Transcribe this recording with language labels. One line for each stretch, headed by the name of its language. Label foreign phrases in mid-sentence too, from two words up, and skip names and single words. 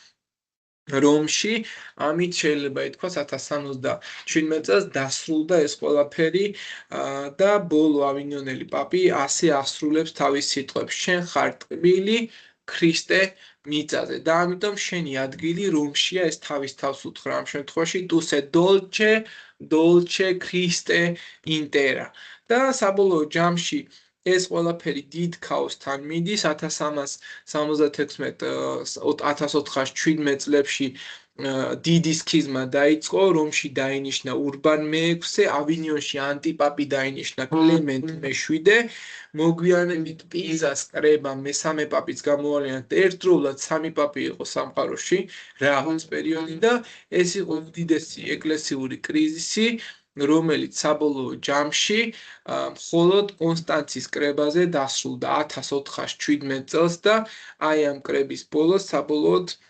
Georgian: რომში, ამით შეიძლება ითქვას 1397 წელს დასრულდა ეს ყველაფერი და ბოლო ავინიონელი პაპი ასე ასრულებს თავის სიტყვებს: შენ ხარ ტკბილი ქრისტე მიწაზე და ამიტომ შენი ადგილი რომშია, ეს თავის თავს უთხრა ამ შემთხვევაში
Italian: tu sei dolce Christe intera
Georgian: და საბოლოო ჯამში ეს ყველაფერი დიდ ქაოსთან მიდის 1317-1417 წლებში დიდი სქიზმა დაიწყო, რომში დაინიშნა ურბან მე-6, ავინიონში ანტიპაპი დაინიშნა კლემენტ მე-7, მოგვიანებით პიზას კრებამ მესამე პაპის გამოავლენად ერთდროულად სამი პაპი იყო სამყაროში რაღაც პერიოდი და ეს იყო უდიდესი ეკლესიური კრიზისი, რომელიც საბოლოო ჯამში მხოლოდ კონსტანცის კრებაზე დასრულდა 1417 წელს და აი ამ კრების ბოლოს საბოლოოდ